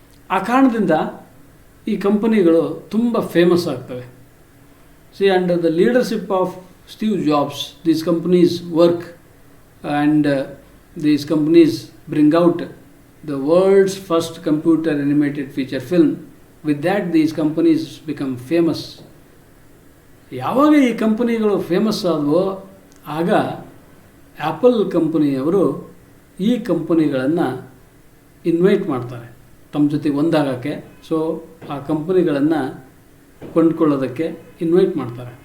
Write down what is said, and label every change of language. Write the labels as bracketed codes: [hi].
[kn] ಆ ಕಾರಣದಿಂದ ಈ ಕಂಪನಿಗಳು ತುಂಬ ಫೇಮಸ್ ಆಗ್ತವೆ. [en] Under the leadership of Steve Jobs, these companies work and these companies bring out the world's first computer animated feature film. With that, these companies become famous. [kn] ಯಾವಾಗ ಈ ಕಂಪನಿಗಳು famous ಆದವೋ ಆಗ ಆ್ಯಪಲ್ ಕಂಪನಿಯವರು ಈ ಕಂಪನಿಗಳನ್ನು ಇನ್ವೈಟ್ ಮಾಡ್ತಾರೆ ತಮ್ಮ ಜೊತೆಗೆ ಒಂದಾಗಕ್ಕೆ. ಸೊ ಆ ಕಂಪನಿಗಳನ್ನು ಕೊಂಡ್ಕೊಳ್ಳೋದಕ್ಕೆ ಇನ್ವೈಟ್ ಮಾಡ್ತಾರೆ.